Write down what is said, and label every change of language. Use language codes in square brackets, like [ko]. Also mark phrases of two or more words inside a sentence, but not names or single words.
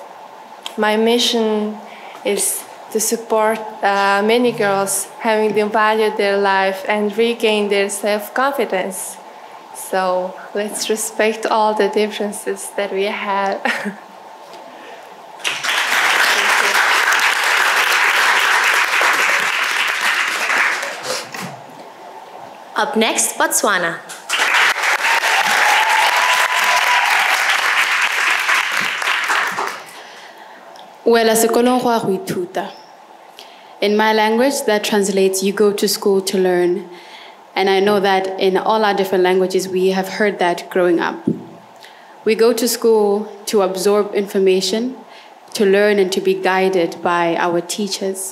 [en] My mission is to support many girls having to value their life and regain their self-confidence. So let's respect all the differences that we have. Up next, Botswana. [tn] Wela sekolong go a go ithuta. [en] In my language, that translates you go to school to learn. And I know that in all our different languages, we have heard that growing up. We go to school to absorb information, to learn and to be guided by our teachers.